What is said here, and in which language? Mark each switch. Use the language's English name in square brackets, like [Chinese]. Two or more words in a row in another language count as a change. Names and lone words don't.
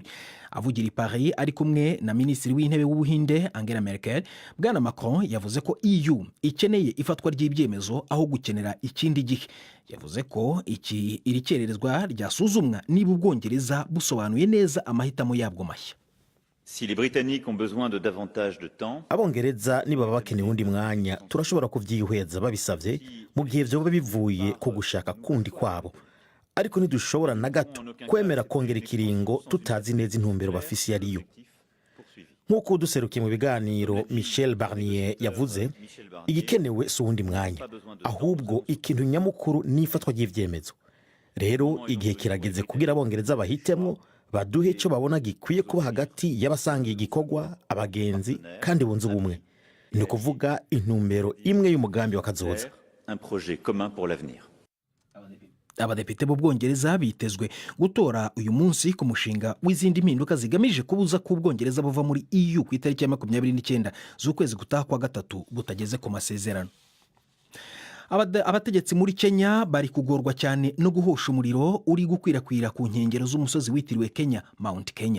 [Kinyarwanda] Avugira i Paris ari kumwe na Minisitiri w'Intebe w'Ubuhinde Angela Merkel, Bwana Macron yavuze ko EU ikeneye ifatwa ry'ibyemezo aho gukenera ikindi gihe. Yavuze ko iri kererezwa ryasuzumwa niba Ubwongereza busobanuye neza amahitamo yabwo mashya. [French] Si les Britanniques ont besoin de davantage de temps, [Rundi] Abongereza niba bakeneye undi mwanya turashobora kuvyihweza babisavye mu gihe vyoba bivuye ku gushaka kundi kwabo, ariko ntidushobora na gato kwemera kongera ikiringo tutazi neza intumbero bafisi yariyo. Nk'uko duserukiye mu biganiro Michel Barnier yavuze, igikenewe si uwundi mwanya, ahubwo ikintu nyamukuru n'ifatwa ry'ivyemezo. Rero igihe kirageze kugira Abongereza bahitemwo baduhe icyo babona gikwiye kuba hagati y'abasangiye igikorwa, abagenzi kandi bunze ubumwe. Ni ukuvuga intumbero imwe y'umugambi wa kazoza. [French] un projet commun pour l'avenir. [Kinyarwanda] Abadepite b'Ubwongereza bitezwe gutora uyu munsi ku mushinga w'izindi mpinduka zigamije kubuza ko Ubwongereza buva muri EU ku itariki ya 29 z'ukwezi gutaha kwa gatatu butageze ku masezerano. Abategetsi muri Kenya bari kugorwa cyane no guhosha umuriro uri gukwirakwira ku nkengero z'umusozi witiriwe Kenya, Mount Kenya.